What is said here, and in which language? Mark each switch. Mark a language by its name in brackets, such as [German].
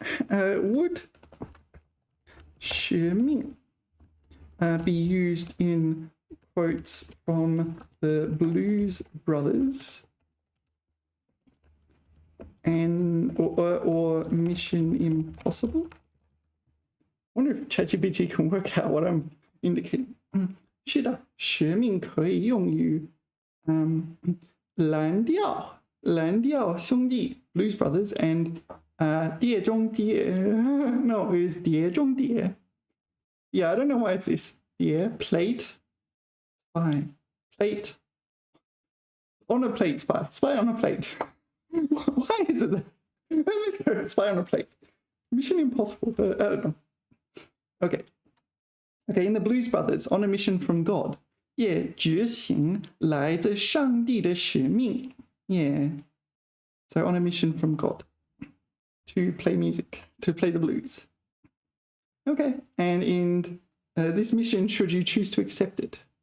[English] Would 使命 be used in quotes from the Blues Brothers and or Mission Impossible? I wonder if ChatGPT can work out what I'm indicating. [Chinese] 是的，使命可以用于蓝调兄弟 Blues Brothers and 碟中谍 [English] no, it's [Chinese] 碟中谍. [English] Yeah, I don't know why it's this. 碟 plate spy plate on a plate spy on a plate. Why is it that? Spy on a plate. Mission Impossible, but I don't know. Okay. Okay, in the Blues Brothers, on a mission from God. Yeah, [Chinese] 觉醒来自上帝的使命. [English] Yeah. So on a mission from God to play music, to play the blues. Okay, and in this mission, should you choose to accept it?